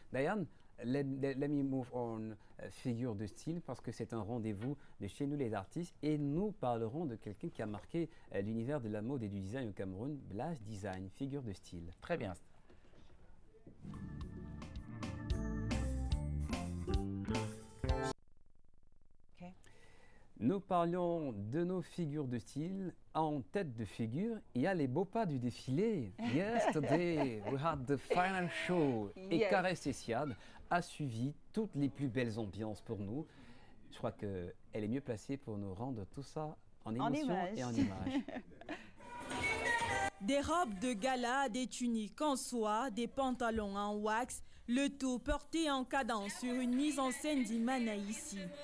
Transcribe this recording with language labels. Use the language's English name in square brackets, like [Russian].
[French] Diane, [English] let me move on [French] figure de style, parce que c'est un rendez-vous de chez nous les artistes, et nous parlerons de quelqu'un qui a marqué l'univers de la mode et du design au Cameroun, Blaze Design, figure de style. Très bien. Nous parlions de nos figures de style. En tête de figure, il y a les beaux pas du défilé. [English] Yesterday, we had the final show. [French] Et Caressessiade a suivi toutes les plus belles ambiances pour nous. Je crois qu'elle est mieux placée pour nous rendre tout ça en émotion et en image. Des robes de gala, des tuniques en soie, des pantalons en wax, le tout porté en cadence sur une mise en scène d'Imana ici.